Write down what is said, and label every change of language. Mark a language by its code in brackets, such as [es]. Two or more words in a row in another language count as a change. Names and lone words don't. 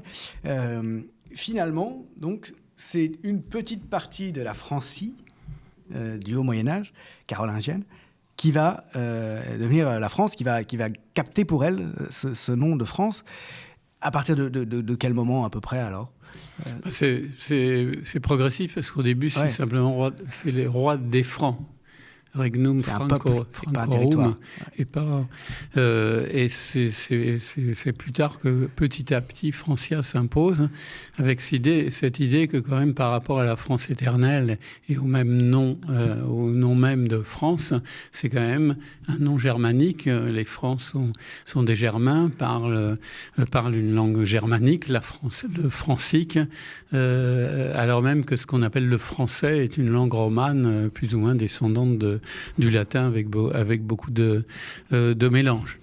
[fr] Finalement, donc, c'est une petite partie de la Francie du Haut Moyen-Âge, carolingienne, qui va devenir la France, qui va capter pour elle ce nom de France. À partir de quel moment à peu près alors ? C'est progressif, parce qu'au début, c'est simplement c'est les rois des Francs. [la] Regnum Francorum, [fr] et c'est plus tard que petit à petit Francia s'impose, avec cette idée que quand même par rapport à la France éternelle et au nom même de France, c'est quand même un nom germanique. Les Francs sont des Germains, parlent une langue germanique, le francique, alors même que ce qu'on appelle le français est une langue romane, plus ou moins descendante du latin, avec beaucoup de mélange.